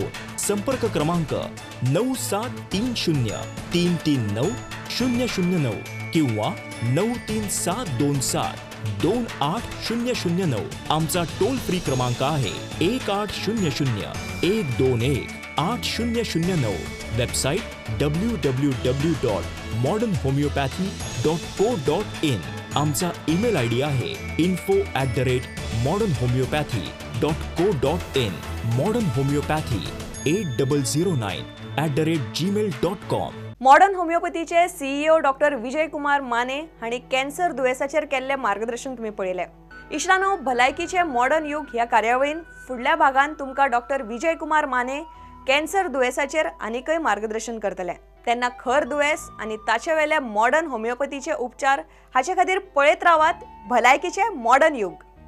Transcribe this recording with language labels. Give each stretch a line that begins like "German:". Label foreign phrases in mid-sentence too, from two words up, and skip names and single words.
Marathi: संपर्क क्रमांक 9730339009 किंवा 937272800. आमचा टोल फ्री क्रमांक आहे 1800-121-8009. वेबसाईट www.modernhomeopathy.co.in. आमचा ईमेल आयडी आहे info@modernhomeopathy.co.in. मॉडर्न होमिओपॅथी 8009@gmail.com.
Konkani: मॉडर्न होमिओपॅथीचे CEO डॉक्टर विजय कुमार माने हांणी कॅन्सर दुयेंसाचेर केल्ले मार्गदर्शन तुम्ही पळयलें. इश्टानो, भलायकीचे मॉडर्न युग ह्या कार्यावळीन फुडल्या भागान तुमकां डॉक्टर विजय कुमार माने कॅन्सर दुयेंसाचेर आनीकय मार्गदर्शन करतले. तेन्ना खर दुयेंस आनी ताचे वेले मॉडर्न होमिओपॅथीचे उपचार हाचे खातीर पळयत रावात भलायकीचे मॉडर्न युग.